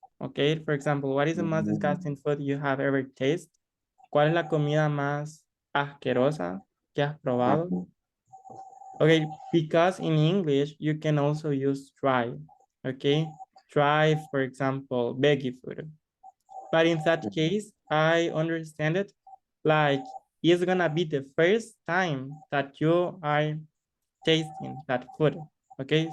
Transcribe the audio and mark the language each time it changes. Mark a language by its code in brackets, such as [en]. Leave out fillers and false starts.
[en] Okay, for example, what is the most disgusting food you have ever tasted? [es] ¿Cuál es la comida más asquerosa que has probado? [en] Okay, because in English, you can also use try, okay? Try, for example, veggie food. But in that case, I understand it like it's gonna be the first time that you are tasting that food, okay?